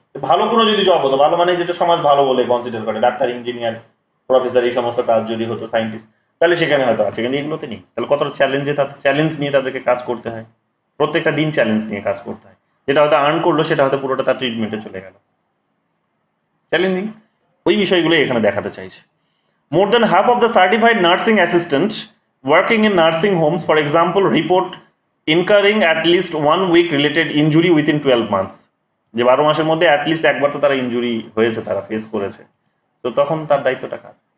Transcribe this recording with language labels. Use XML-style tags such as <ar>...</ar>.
<bn>ভালো কোনো যদি জব হতো, ভালো মানে যেটা সমাজ ভালো বলে কনসিডার করে, ডাক্তার, ইঞ্জিনিয়ার, প্রফেসর, এই সমস্ত কাজ যদি হতো, সায়েন্টিস্ট, তাহলে সেখানে হয়তো আছে, কিন্তু এগুলোতে নেই। তাহলে কতটা চ্যালেঞ্জ নিয়ে তাদেরকে কাজ করতে হয়, প্রত্যেকটা দিন চ্যালেঞ্জ নিয়ে কাজ করতে হয়, যেটা হয়তো আর্ন করলো সেটা হয়তো পুরোটা তার ট্রিটমেন্টে চলে গেল, চ্যালেঞ্জিং। ওই বিষয়গুলো এখানে দেখাতে চাইছে।</bn> <en>More than half of the certified nursing assistants working in nursing homes, for example, report incurring at least 1 week related injury within 12 months.</en> <bn>যে 12 মাসের মধ্যে অ্যাটলিস্ট একবার তো তারা ইনজুরি হয়েছে, তারা ফেস করেছে, তো তখন তার দায়িত্বটা কার?</bn>